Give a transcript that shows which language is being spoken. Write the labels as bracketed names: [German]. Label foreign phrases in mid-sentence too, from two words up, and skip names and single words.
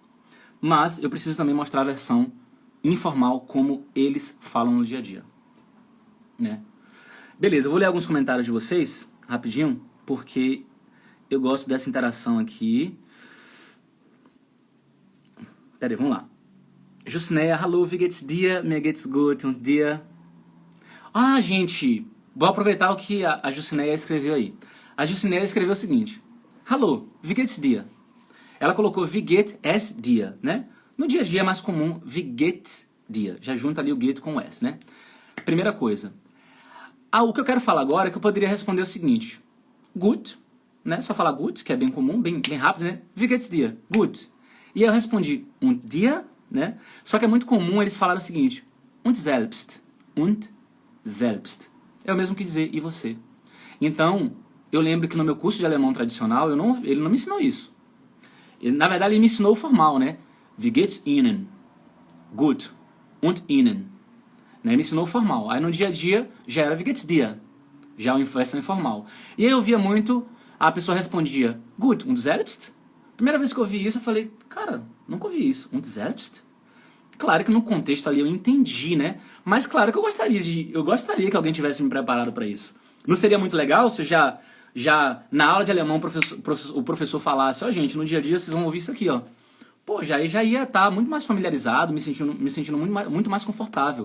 [Portuguese] Mas eu preciso também mostrar a versão informal, como eles falam no dia a dia, né? Beleza, eu vou ler alguns comentários de vocês, rapidinho, porque eu gosto dessa interação aqui. Pera aí, vamos lá. [German] Jusneia, hallo, wie geht's dir? Mir geht's gut und dir? [Portuguese] Ah, gente, vou aproveitar o que a Jusneia escreveu aí. A Jusneia escreveu o seguinte: [German] hallo, wie geht's dir? [Portuguese] Ela colocou [German] wie geht es dir, [Portuguese] né? No dia a dia é mais comum [German] wie geht's dir. [Portuguese] Já junta ali o get com o s, né? Primeira coisa. O que eu quero falar agora é que eu poderia responder o seguinte. Gut, né? Só falar gut, que é bem comum, bem rápido, né? [German] Wie geht's dir? Gut. [Portuguese] E eu respondi [German] und dir, [Portuguese] né? Só que é muito comum eles falarem o seguinte. [German] Und selbst. Und selbst. [Portuguese] É o mesmo que dizer e você. Então, eu lembro que no meu curso de alemão tradicional, ele não me ensinou isso. Na verdade, ele me ensinou o formal, né? [German] Wie geht's Ihnen? Gut. Und Ihnen. [Portuguese] Né? Me ensinou o formal. Aí no dia a dia já era [German] Wie geht's dir? [Portuguese] Já a versão informal. E aí eu via muito, a pessoa respondia [German] Gut und selbst? [Portuguese] Primeira vez que eu ouvi isso, eu falei, cara, nunca ouvi isso. [German] Und selbst? [Portuguese] Claro que no contexto ali eu entendi, né? Mas claro que eu gostaria que alguém tivesse me preparado para isso. Não seria muito legal se já na aula de alemão o professor falasse, gente, no dia a dia vocês vão ouvir isso aqui, ó. Pô, já ia estar muito mais familiarizado, me sentindo muito mais confortável.